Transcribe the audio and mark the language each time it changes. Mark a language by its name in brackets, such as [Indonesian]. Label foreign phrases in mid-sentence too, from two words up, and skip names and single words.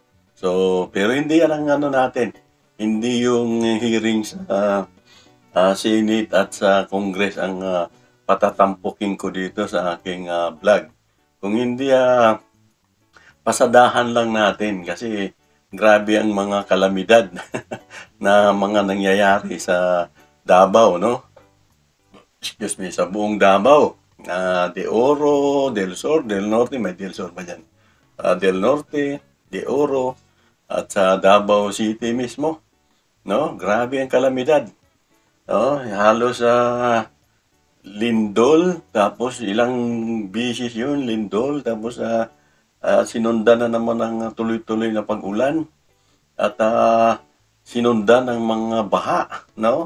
[Filipino] So, pero hindi yan ang ano natin, hindi yung hearing sa Senate at sa Congress ang patatampukin ko dito sa aking vlog. Kung hindi pasadahan lang natin kasi grabe ang mga kalamidad na mga nangyayari sa Davao, no? [English] Excuse me, [Filipino] sa buong Davao. De Oro, Del Sur, Del Norte, may Del Sur ba dyan? Del Norte, De Oro, at sa Davao City mismo, no? Grabe ang kalamidad. No? Halos lindol, tapos ilang bisis yun, lindol, tapos sinundan na naman ng tuloy-tuloy na pag-ulan at sinundan ng mga baha, no?